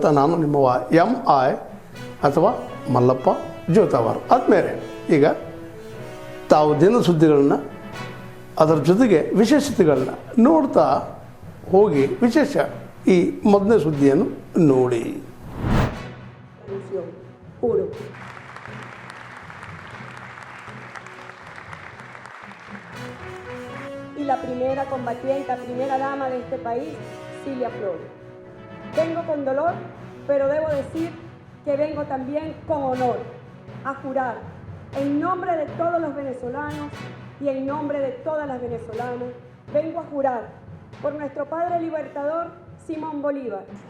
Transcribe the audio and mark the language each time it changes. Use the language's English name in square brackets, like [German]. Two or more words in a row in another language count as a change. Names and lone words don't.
[Kannada] ನಾನು ನಿಮ್ಮವ MI ಅಥವಾ ಮಲ್ಲಪ್ಪ ಜೋತಾವಾರ್. ಆದ್ಮೇಲೆ ಈಗ ತಾವು ದಿನ ಸುದ್ದಿಗಳನ್ನ ಅದರ ಜೊತೆಗೆ ವಿಶೇಷತೆಗಳನ್ನ ನೋಡ್ತಾ ಹೋಗಿ ವಿಶೇಷ ಈ ಮೊದಲನೇ ಸುದ್ದಿಯನ್ನು ನೋಡಿ. [Spanish] Y la primera combatiente, primera dama de este país, Cilia Flores. Vengo con dolor, pero debo decir que vengo también con honor a jurar en nombre de todos los venezolanos y en nombre de todas las venezolanas, vengo a jurar por nuestro padre libertador Simón Bolívar.